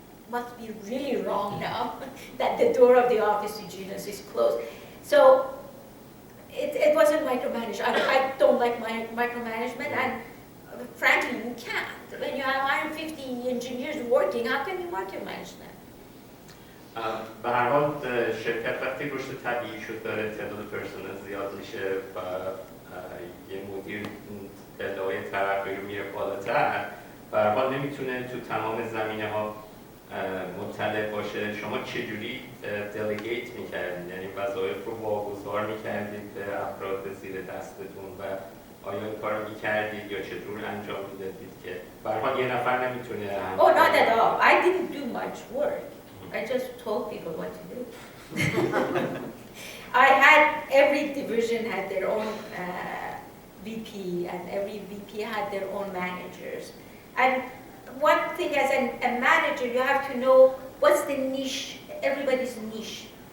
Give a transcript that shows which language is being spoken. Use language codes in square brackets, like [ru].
[en] must be really wrong now that the door of the office to Gina's is closed. So it wasn't micromanaged. I don't like micromanagement, and frankly, you can't. When you have 150 engineers working, how can you micromanage them? [fa] به هر حال شرکت وقتی رشد طبیعی شد داره تعداد پرسنل زیاد میشه و یه مدیر پله‌های ترقی رو میره بالاتر، به هر حال نمیتونه تو تمام زمینه‌ها مطلع باشه. شما چجوری دلیگیت میکردید؟ یعنی وظایف رو واگذار میکردید به افراد زیر دستتون و آیا این کار رو میکردید یا چطور انجام میدادید که به هر حال یه نفر نمیتونه؟ [en] Oh, not at all. I didn't do much work. I just told people what to do. Every division had their own VP, and every VP had their own managers. And one thing as a manager, you have to know what's the niche, everybody's niche.